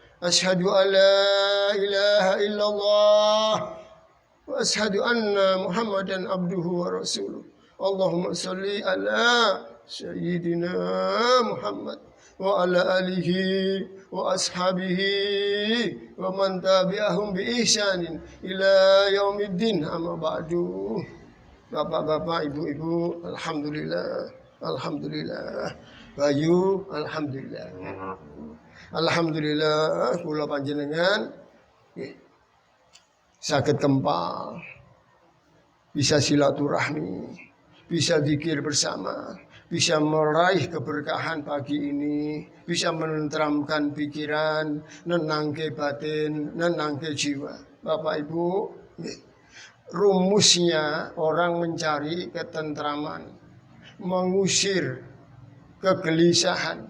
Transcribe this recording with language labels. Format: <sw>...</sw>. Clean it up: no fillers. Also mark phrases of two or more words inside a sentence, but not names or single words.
<ar>أشهد أن لا إله إلا الله وأشهد أن محمدا عبده ورسوله. اللهم صل على سيدنا محمد وعلى آله وأصحابه ومن تبعهم بإحسان إلى يوم الدين أما بعد.</ar> <id>Bapak-bapak, ibu-ibu, alhamdulillah. Alhamdulillah. Bayu, alhamdulillah.</id> <jv>Alhamdulillah kula panjenengan saged kempal,</jv> <id>bisa silaturahmi, bisa zikir bersama, bisa meraih keberkahan pagi ini, bisa menenteramkan pikiran,</id> <jv>nenangke batin, nenangke jiwa.</jv> <id>Bapak Ibu, rumusnya orang mencari ketentraman, mengusir kegelisahan.</id>